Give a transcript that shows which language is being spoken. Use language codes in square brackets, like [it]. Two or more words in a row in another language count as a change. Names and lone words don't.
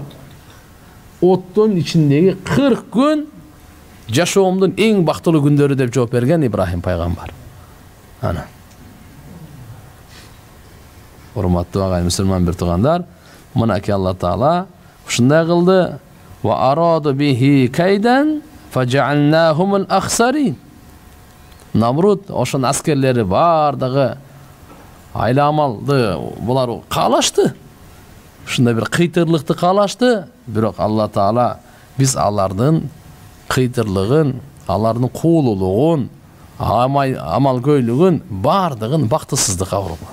[ky] Оттун ичиндеги 40 күн жашоомдун эң бактылуу күндөрү деп жооп берген Ибрахим пайгамбар. Ана. Урматтуу агай мусулман бир туугандар, мынаки Алла Таала ушундай кылды. [ar] وأرادوا به كيدا فجعلناهم الأخسرين. [ky] Намруд ошон аскерлери бардыгы айламалды булар каалашты. Ушундай бир кыйтырлыкты каалашты, бирок Алла Таала биз алардын кыйтырлыгын, алардын куулуулугун, амалкөйлүгүн бардыгын бактысыздыкка урган.